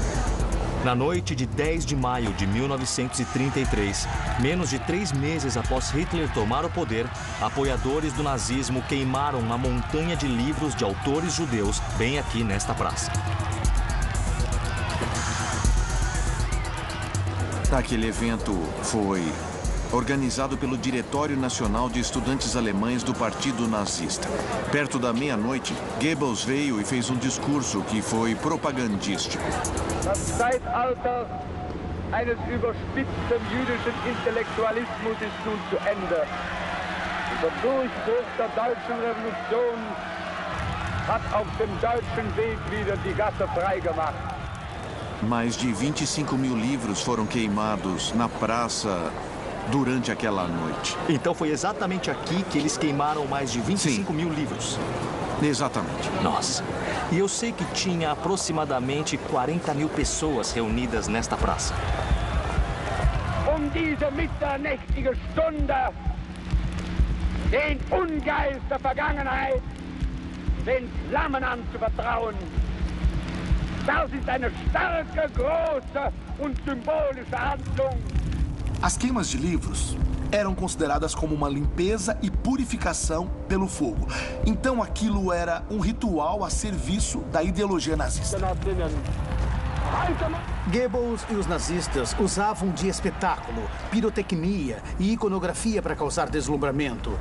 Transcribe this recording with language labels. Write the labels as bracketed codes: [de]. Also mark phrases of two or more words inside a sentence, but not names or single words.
[pt] Na noite de 10 de maio de 1933, menos de 3 meses após Hitler tomar o poder, apoiadores do nazismo queimaram uma montanha de livros de autores judeus bem aqui nesta praça. Aquele evento foi organizado pelo Diretório Nacional de Estudantes Alemães do Partido Nazista. Perto da meia-noite, Goebbels veio e fez um discurso que foi propagandístico. [de] Das Zeitalter eines überspitzten jüdischen Intellektualismus ist nun zu Ende. Der Durchbruch der deutschen Revolution hat auf dem deutschen Weg wieder die Gasse freigemacht. [pt] Mais de 25 mil livros foram queimados na praça durante aquela noite. Então foi exatamente aqui que eles queimaram mais de 25 mil livros. Exatamente. Nossa. E eu sei que tinha aproximadamente 40 mil pessoas reunidas nesta praça. [de] Diese mitternächtige Stunde, den Ungeist der Vergangenheit, den Flammen anzuvertrauen. Das ist eine starke, große und symbolische Handlung. [pt] As queimas de livros eram consideradas como uma limpeza e purificação pelo fogo. Então aquilo era um ritual a serviço da ideologia nazista. Goebbels e os nazistas usavam de espetáculo, pirotecnia e iconografia para causar deslumbramento.